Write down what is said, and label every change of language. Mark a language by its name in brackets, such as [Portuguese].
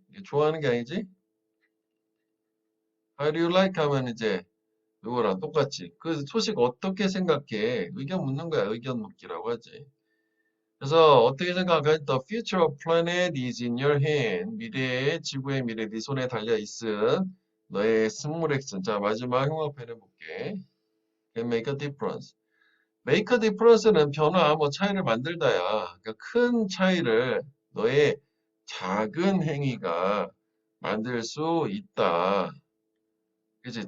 [Korean] 이게 좋아하는 게 아니지? [English] How do you like [Korean] 하면 이제 요거랑 똑같이 그 소식 어떻게 생각해? 의견 묻는 거야. 의견 묻기라고 하지. 그래서 어떻게 생각하니? [English] The future of planet is in your hand. [Korean] 미래의 지구의 미래 네 손에 달려 있음. 너의 [English] 스몰 액션. [Korean] 자 마지막 흉악편 해볼게. [English] Can make a difference. Make a difference [Korean] 는 변화, 뭐 차이를 만들다야. 그러니까 큰 차이를 너의 작은 행위가 만들 수 있다. 그치?